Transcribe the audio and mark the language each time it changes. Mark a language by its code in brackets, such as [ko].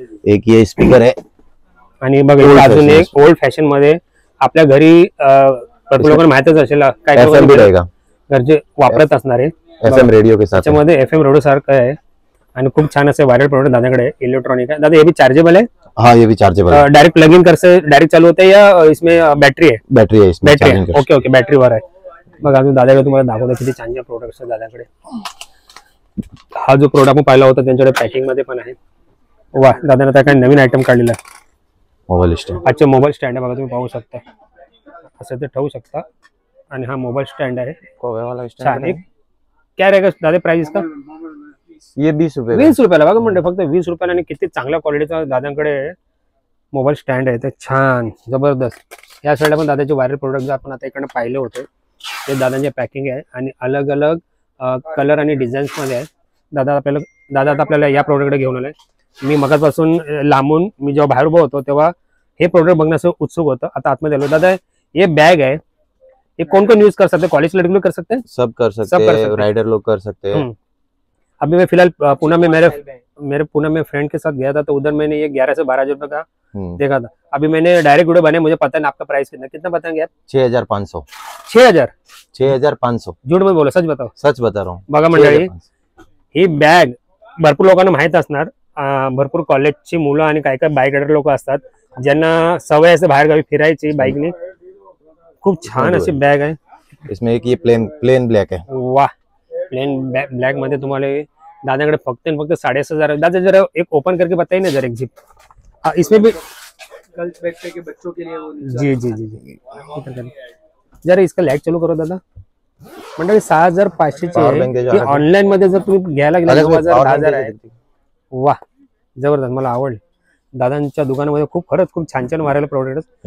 [hi] एक ये स्पीकर है, [mr] आणि बघा अजून एक ओल्ड फॅशन मध्ये आपल्या घरी भरपूर लोकांना माहितच असेल, काय [hi] FM भी रहेगा, [mr] घरचे वापरत असणारे [hi] FM रेडियो के साथ है। [mr] त्याच्यामध्ये FM रेडिओ सारखं आहे आणि खूप छान असे व्हायरल प्रोडक्ट दादाकडे इलेक्ट्रॉनिक आहे। [hi] दादा ये भी चार्जेबल है? हाँ ये भी चार्जेबल है, डायरेक्ट प्लग इन कर से डायरेक्ट चालू होता है या इसमें बैटरी है? बैटरी है इसमें, बैटरी चार्जिंग [mr] है, ओके ओके बॅटरीवर आहे बघा। अजून दादाकडे तुम्हाला दाखवतो किती छान छान प्रोडक्ट्स आहेत दादाकडे। हा जो प्रोडक्ट आपण पाहिला होता त्यांच्याकडे पॅकिंग मध्ये पण आहे। वा दादाने आता काय नवीन आयटम काढलेला आहे, [en] Mobile stand. [mr] अच्छा मोबाईल स्टँड आहे बघा, तुम्ही पाहू शकता असं ते ठेवू शकता। आणि हा मोबाईल स्टँड आहे कोवे वाला छान। [hi] स्टैंड है। एक क्या रहेगा दादा प्राइस इसका? ये 20 रुपए का। [mr] 20 रुपयाला बघा म्हणजे फक्त 20 रुपयाला, आणि किती चांगल्या क्वालिटीचा दादांकडे मोबाईल स्टँड आहे, ते छान जबरदस्त। या साईडला पण दादाचे व्हायरल प्रोडक्ट आपण आता इकडे पाहिले होते, ते दादांचे पॅकिंग आहे आणि अलग अलग कलर आणि डिझाईन्स मध्ये आहे। दादा आता आपल्याला या प्रोडक्टकडे घेऊन आलाय। मी मगापासून लांबून मी जेव्हा बाहेर उभा होतो तेव्हा हे प्रोडक्ट बघण्याचं उत्सुक होतं। आता आतमध्ये आलो। [hi] दादा ये बैग है, ये कौन कौन यूज कर सकते हैं? कॉलेज लड़के लोग कर सकते हैं? सब कर सकते हैं, राइडर लोग कर सकते हैं। अभी मैं फिलहाल पुणे में मेरे पुणे में फ्रेंड के साथ गया था, तो उधर मैंने ये 11 से 12 हजार रुपए का देखा था। अभी मैंने डायरेक्ट वीडियो बनाया, मुझे पता है आपका प्राइस कितना बताएंगे आप? 6500। 6000? 6500 झूठ में बोला, सच बताओ। सच बता रहा हूँ। [mr] बघा मंडळी ही बॅग भरपूर लोकांना माहित असणार, भरपूर कॉलेजची मुलं आणि काय काय बाईक रायडर लोक असतात ज्यांना सवय असते बाहेर गावी फिरायची बाईकने। खूप छान अशी बॅग आहे। [hi] इसमें एक ये प्लेन ब्लैक है। [mr] वाह प्लेन ब्लैक मध्ये तुम्हाला दादाकडे फक्त 6,500। [hi] दादा जरा एक ओपन करके बताइए ना जरा एक जिप। इसमें भी गर्ल्स बैग के बच्चों के लिए वो जी जी जी जी जरा इसका लाइट चालू करो दादा। [mr] मंडळी 6,500चे ऑनलाईन मध्ये जर तुम्ही घ्यायला गेला 9,000 10,000 आहे। वाह जबरदस्त, मला आवडले। दादांच्या दुकानामध्ये खरंच खूप छान छान व्हायरल प्रोडक्ट